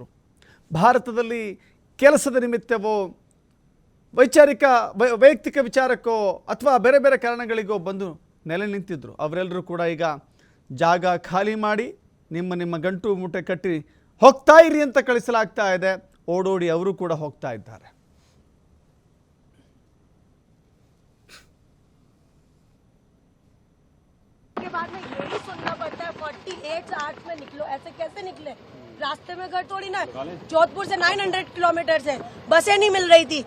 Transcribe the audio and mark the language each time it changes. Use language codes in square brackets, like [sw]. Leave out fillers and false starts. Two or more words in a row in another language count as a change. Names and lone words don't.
[kn] ಭಾರತದಲ್ಲಿ ಕೆಲಸದ ನಿಮಿತ್ತವೋ ವೈಯಕ್ತಿಕ ವಿಚಾರಕ್ಕೋ ಅಥವಾ ಬೇರೆ ಬೇರೆ ಕಾರಣಗಳಿಗೋ ಬಂದು ನೆಲೆ ನಿಂತಿದ್ದರು. ಅವರೆಲ್ಲರೂ ಕೂಡ ಈಗ ಜಾಗ ಖಾಲಿ ಮಾಡಿ ನಿಮ್ಮ ನಿಮ್ಮ ಗಂಟು ಮೂಟೆ ಕಟ್ಟಿ ಹೋಗ್ತಾ ಇರಿ ಅಂತ ಕಳಿಸಲಾಗ್ತಾ ಇದೆ. ಓಡೋಡಿ ಅವರು ಕೂಡ ಹೋಗ್ತಾ ಇದ್ದಾರೆ. [hi] के बाद में यही सुनना पड़ता है 48 आवर्स में निकलो. ऐसे कैसे निकले? रास्ते में घर थोड़ी ना. जोधपुर से 900 किलोमीटर से बसें नहीं मिल रही थी.